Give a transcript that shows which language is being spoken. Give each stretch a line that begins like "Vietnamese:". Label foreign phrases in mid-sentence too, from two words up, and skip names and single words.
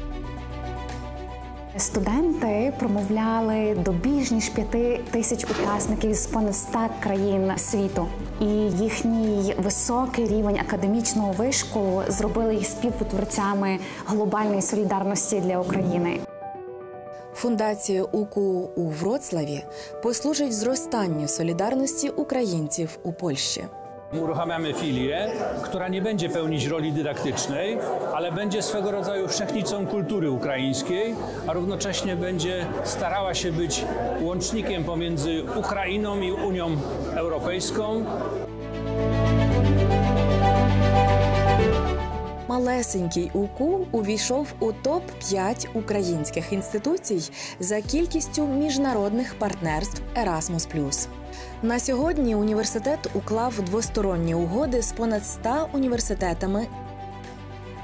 Ukrainian: Студенти промовляли до більш ніж 5000 учасників з понад 100 країн світу. І їхній високий рівень академічного вишколу зробили їх співтворцями глобальної солідарності для України. Фундація УКУ у Wrocławiu послужить
Polish: zrostanniu solidarności Ukraińców u Polsce. Uruchamiamy filię, która nie będzie pełnić roli dydaktycznej, ale będzie swego rodzaju wszechnicą kultury ukraińskiej, a równocześnie będzie starała się być łącznikiem pomiędzy Ukrainą i Unią Europejską.
Ukrainian: Малесенький УКУ увійшов у топ-5 українських інституцій за кількістю міжнародних партнерств Erasmus+. На сьогодні університет уклав двосторонні угоди з понад 100 університетами.